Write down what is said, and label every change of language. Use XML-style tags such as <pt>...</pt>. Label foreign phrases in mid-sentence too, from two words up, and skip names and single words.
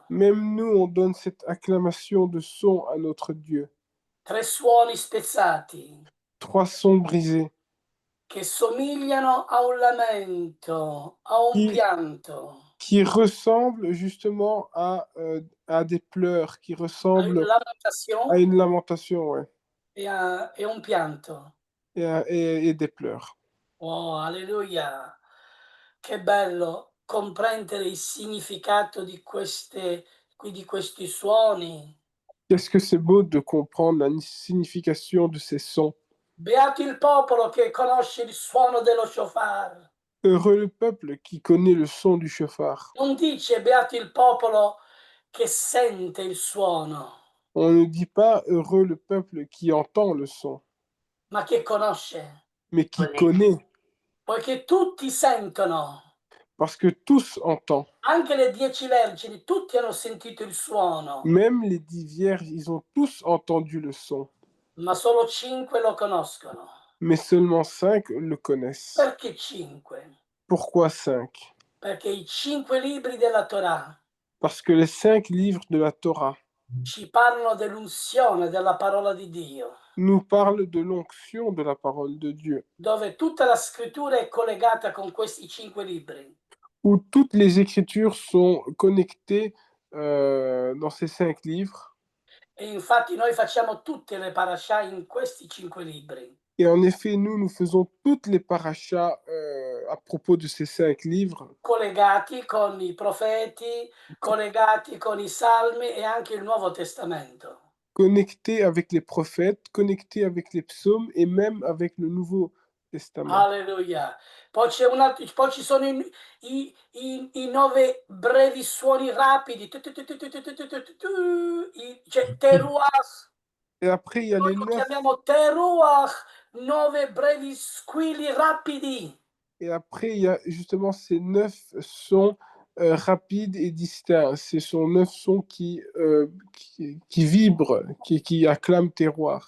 <fr>Même nous, on donne cette acclamation de son à notre Dieu.</fr> <it>3 suoni spezzati</it> <fr>3 sons brisés</fr> <it>che somigliano a un lamento, a un pianto,</it> <fr>qui ressemblent justement à des pleurs, qui a une ressemblent</fr> <it>lamentazione</it> <fr>à une lamentation, ouais,</fr> <it>e un pianto.</it> <fr>et des pleurs. Oh, alleluia!</fr> <it>Che bello comprendere il significato di questi suoni.</it> <fr>Qu'est-ce que c'est beau de comprendre la signification de ces sons.</fr> <it>Beato il popolo che conosce il suono dello shofar.</it> <fr>Heureux le peuple qui connaît le son du chauffard.</fr> <it>Non dice beato il popolo che sente il suono,</it> <fr>On ne dit pas heureux le peuple qui entend le son,</fr> <it>ma che conosce.</it> <fr>mais qui Connaît. connaît,</fr> <it>Poiché tutti sentono,</it> <fr>parce que tous entendent.</fr> <it>anche le 10 vergini, tutti hanno sentito il suono,</it> <fr>Même les 10 vierges, ils ont tous entendu le son,</fr> <it>ma solo 5 lo conoscono.</it> <fr>mais seulement 5 le connaissent.</fr> <it>Perché 5?</it> <fr>Pourquoi 5?</fr> <it>Perché i 5 libri della Torah</it> <fr>Parce que les 5 livres de la Torah</fr> <it>ci parlano dell'unzione della parola di Dio,</it> <fr>nous parlent de l'onction de la parole de Dieu,</fr> <it>dove tutta la scrittura è collegata con questi 5 libri.</it> <fr>où toutes les écritures sont connectées dans ces 5 livres.</fr> <it>E infatti noi facciamo tutte le parashah in questi 5 libri.</it> <fr>Et en effet, nous faisons toutes les parachas à propos de ces 5 livres,</fr> <it>Collegati con i profeti, collegati con i salmi e anche il Nuovo Testamento.</it> <fr>connectés avec les prophètes, connectés avec les psaumes et même avec le Nouveau Testament. Alleluia.</fr> <it>Poi ci sono i 9 brevi suoni rapidi. C'è teruach.</it> <fr>Et après, il y a</fr> <it>Noi</it> <fr>les</fr> <it>lo 9, chiamiamo teruach, 9 brevi squilli rapidi.</it> <fr>et après, il y a justement ces 9 sons rapides et distincts. Ce sont 9 sons qui vibrent, qui acclament terroir.</fr>